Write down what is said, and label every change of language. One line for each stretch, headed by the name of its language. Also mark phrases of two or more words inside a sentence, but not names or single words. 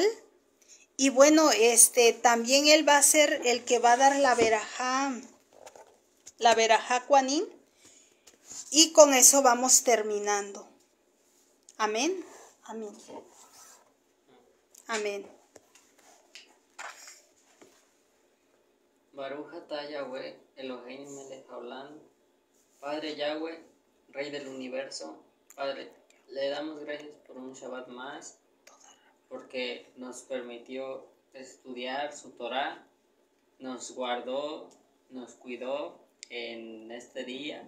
Spanish: Y bueno, también él va a ser el que va a dar la
Hebrew: ברכת כהנים.
Spanish: Y con eso vamos terminando. Amén. Amén. Amén.
Hebrew: ברוך אתה יהוה אלהינו מלך העולם.
Spanish: Padre Yahweh, Rey del universo, Padre, le damos gracias por un Shabbat más, porque nos permitió estudiar su Torah, nos guardó, nos cuidó en este día.